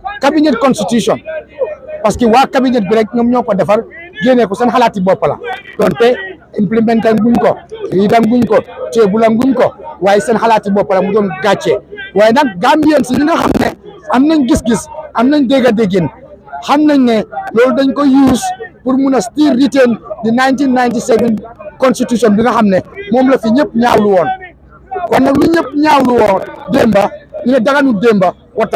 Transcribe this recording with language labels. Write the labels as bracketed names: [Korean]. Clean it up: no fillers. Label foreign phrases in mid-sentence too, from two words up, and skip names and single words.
[English] cabinet constitution [Wolof] parce que waa cabinet bi rek ñoom ñoo ko defar génnee ko seen xalaati bopp la donte implémenté guñ ko riidam guñ ko teebulam guñ ko waaye seen xalaati bopp la mu doon gàcce waaye nag Gambien si ñi nga xam ne am nañ gis-gis am nañ dégg-déggin xam nañ ne loolu dañ ko use pour mun a [English] still retain the 1997 constitution [Wolof] bi nga xam ne moom la fi ñëpp ñaawlu woon kon nag lu ñëpp ñaawlu woon démba ñu ne daganu démba warta